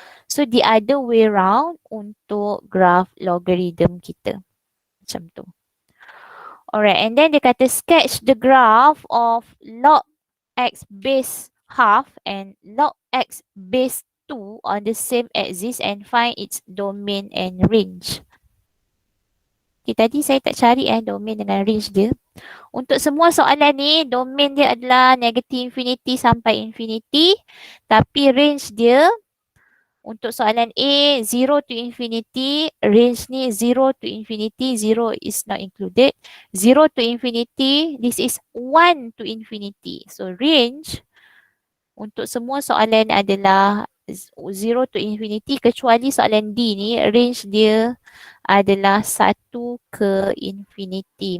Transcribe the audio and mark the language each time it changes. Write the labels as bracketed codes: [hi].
[en] So the other way round untuk graph logarithm kita. [ms] Macam tu. [en] Alright, and then [ms] dia kata [en] sketch the graph of log x base half and log x base 2 on the same axis and find its domain and range. [ms] Okay, tadi saya tak cari domain dengan range dia. Untuk semua soalan ni, domain dia adalah negative infinity sampai infinity. Tapi range dia, untuk soalan A, 0 to infinity. [en] Range ni 0 to infinity. 0 is not included. 0 to infinity, this is 1 to infinity. [ms] So range, untuk semua soalan adalah 0 to infinity. Kecuali soalan D ni, range dia adalah 1 ke infinity.